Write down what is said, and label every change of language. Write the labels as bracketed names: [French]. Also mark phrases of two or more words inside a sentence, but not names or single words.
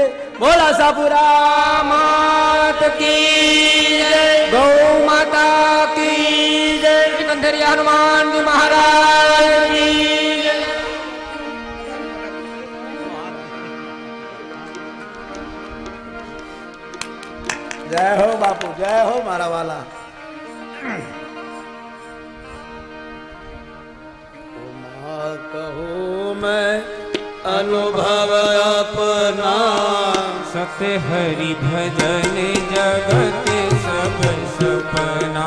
[Hindi] बोल आशापुरा मात की जय, गौ माता की जय, कंधरिया हनुमानजी महाराज की जय. [Gujarati] જય હો બાપુ, જય હો મારા વાલા. [Hindi] कहूँ मैं अनुभव अपना, सत्य हरि भजन जगत सब सपना.